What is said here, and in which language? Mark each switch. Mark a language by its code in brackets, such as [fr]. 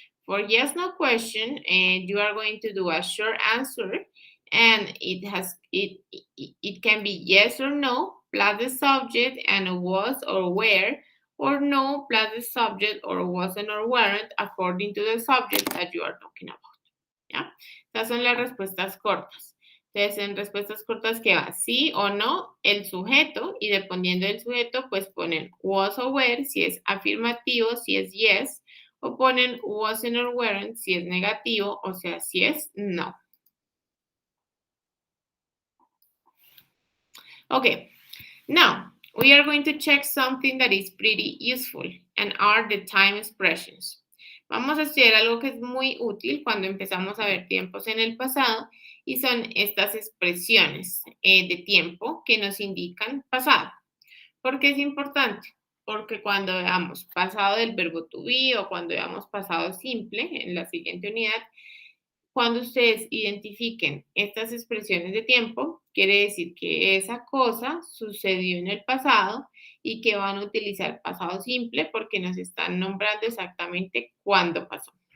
[en] For yes-no question, you are going to do a short answer, and it can be yes or no plus the subject and was or were, or no plus the subject or wasn't or weren't according to the subject that you are talking about. [es] ¿Ya? Estas son las respuestas cortas. Entonces, en respuestas cortas que va sí o no, el sujeto, y dependiendo del sujeto, pues ponen was o were, si es afirmativo, si es yes, o ponen [en] wasn't or weren't, [es] si es negativo, o sea, si es no. [en] Okay, now, we are going to check something that is pretty useful, and are the time expressions. [es] Vamos a estudiar algo que es muy útil cuando empezamos a ver tiempos en el pasado, y son estas expresiones de tiempo que nos indican pasado. ¿Por qué es importante? Porque cuando veamos pasado del verbo to be o cuando veamos pasado simple en la siguiente unidad, cuando ustedes identifiquen estas expresiones de tiempo, quiere decir que esa cosa sucedió en el pasado y que van a utilizar pasado simple porque nos están nombrando exactamente cuándo pasó.